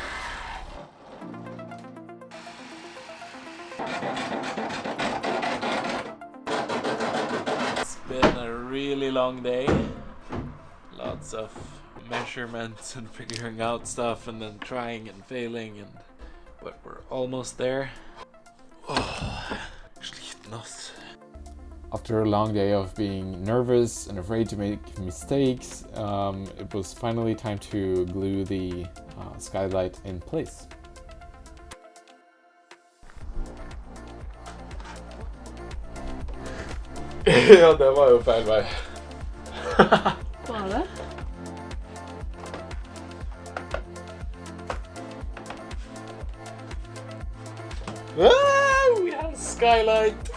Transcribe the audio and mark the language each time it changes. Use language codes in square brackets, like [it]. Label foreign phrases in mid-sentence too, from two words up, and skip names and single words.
[en] Been a really long day, lots of measurements and figuring out stuff and then trying and failing, but we're almost there. After a long day of being nervous and afraid to make mistakes, it was finally time to glue the skylight in place. [no] Ja, det var jo feil vei. Var det? [en] Ah, we have a skylight!